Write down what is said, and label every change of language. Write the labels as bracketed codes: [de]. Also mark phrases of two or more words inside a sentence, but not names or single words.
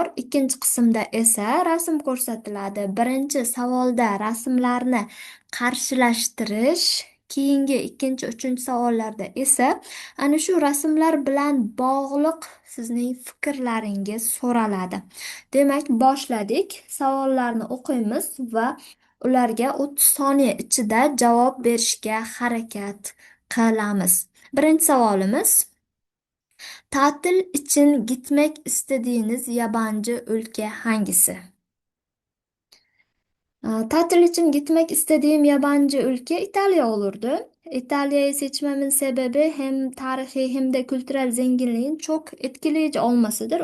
[uz] Ikkinchi qismda esa rasm ko'rsatiladi. Birinchi savolda rasmlarni qarshilashtirish, keyingi ikkinchi, uchinchi savollarda esa ana shu rasmlar bilan bog'liq sizning fikrlaringiz so'raladi. Demak, boshladik. Savollarni o'qiymiz va ularga 30 soniya ichida javob berishga harakat qilamiz. Birinchi savolimiz: ta'til uchun [tr] gitmek istediğiniz yabancı ülke hangisi? Tatil için gitmek istediğim yabancı ülke İtalya olurdu. İtalya'yı seçmemin sebebi hem tarihi hem de kültürel zenginliğin çok etkileyici olmasıdır.